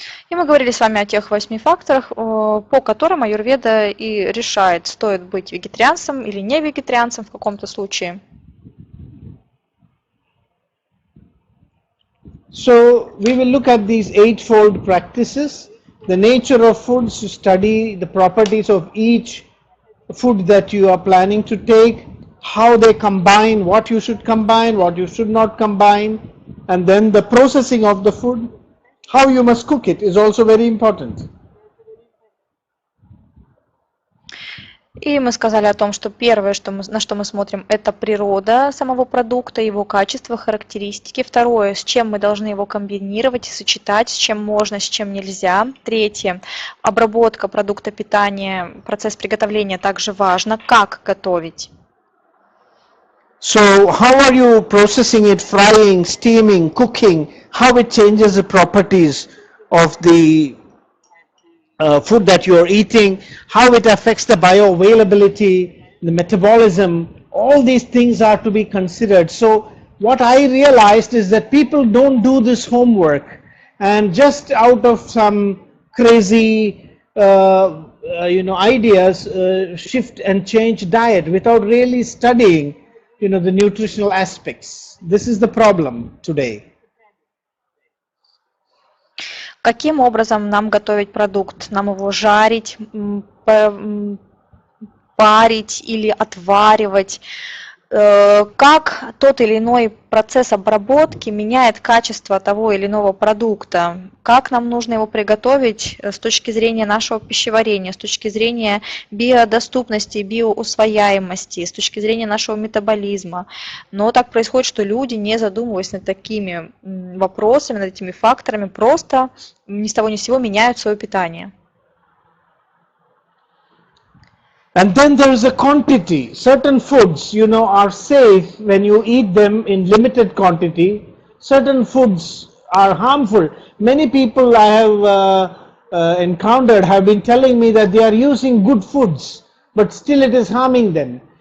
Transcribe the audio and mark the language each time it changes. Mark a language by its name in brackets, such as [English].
[Russian] И мы говорили с вами о тех 8 факторах, по которым аюрведа и решает, стоит быть вегетарианцем или не вегетарианцем в каком-то случае. [English] So we will look at these 8-fold practices. The nature of foods, to study the properties of each food that you are planning to take, how they combine, what you should combine, what you should not combine, and then the processing of the food, how you must cook it is also very important. [Russian] И мы сказали о том, что первое, на что мы смотрим, это природа самого продукта, его качество, характеристики. Второе, с чем мы должны его комбинировать и сочетать, с чем можно, с чем нельзя. Третье, обработка продукта питания, процесс приготовления также важно, как готовить. [English] So how are you processing it, frying, steaming, cooking, how it changes the properties of the food that you are eating, how it affects the bioavailability, the metabolism, all these things are to be considered. So what I realized is that people don't do this homework, and just out of some crazy ideas shift and change diet without really studying the nutritional aspects. This is the problem today. [Russian] Каким образом нам готовить продукт? Нам его жарить, парить или отваривать? Как тот или иной процесс обработки меняет качество того или иного продукта? Как нам нужно его приготовить с точки зрения нашего пищеварения, с точки зрения биодоступности, биоусвояемости, с точки зрения нашего метаболизма? Но так происходит, что люди, не задумываясь над такими вопросами, над этими факторами, просто ни с того ни с сего меняют свое питание. [English] And then there is a quantity. Certain foods, are safe when you eat them in limited quantity. Certain foods are harmful. Many people I have encountered have been telling me that they are using good foods, but still it is harming them.